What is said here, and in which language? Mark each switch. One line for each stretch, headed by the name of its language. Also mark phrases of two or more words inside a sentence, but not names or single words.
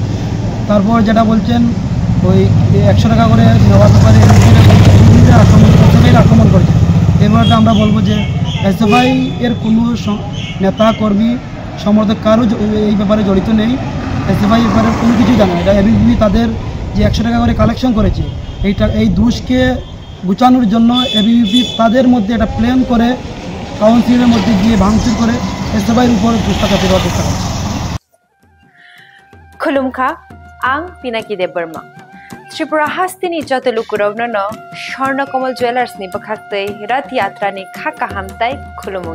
Bangla: তারপর যেটা বলছেন ওই 100 টাকা করে নেওয়ার ব্যাপারে আক্রমণ করছে, এই ব্যাপারটা আমরা বলবো যে এসএফআই এর কোনো নেতা কর্মী সমর্থক কারো এই ব্যাপারে জড়িত নেই। এসএফআই ব্যাপারে কোনো কিছু জানে না। এটা এবিভিপি তাদের যে 100 টাকা করে কালেকশন করেছে, এই দোষকে গুছানোর জন্য এবিভিপি তাদের মধ্যে একটা প্ল্যান করে কাউন্সিলের মধ্যে গিয়ে ভাঙচুর করে এসএফআইয়ের উপর দোষটা চাপিয়ে দেওয়ার চেষ্টা করছে।
Kok Borok: खुलुमखा आं पिनाकी देब बर्मा त्रिपुरा हास्तिनि जतलुकुरवनो स्वर्णकमल ज्वेलार्सनि बखाक्तै रथ यात्रानि खाका हामताय खुलुमु